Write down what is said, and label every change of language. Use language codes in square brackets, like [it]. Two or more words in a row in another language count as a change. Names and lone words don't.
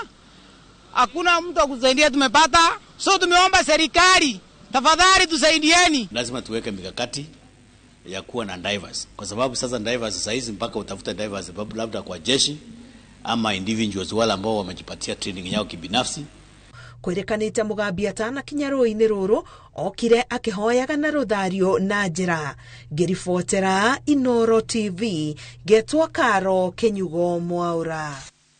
[sw] Hakuna mtu akusaidia tumepata. So tumeomba serikali, tafadhali tusaidieni. Lazima tuweke mikakati ya kuwa na divers. Kwa sababu sasa divers sasa hizi mpaka utafuta divers labda kwa jeshi ama individuals wale ambao wamejipatia training yao kibinafsi. [ki] Kwĩrĩkanĩte Mugambi atanakinya rũĩ-inĩ rũrũ okire akĩhoyaga na rũthario na njĩra. Ngĩribotera Inooro TV, ngetwo Karo Kenyugo Mwaura.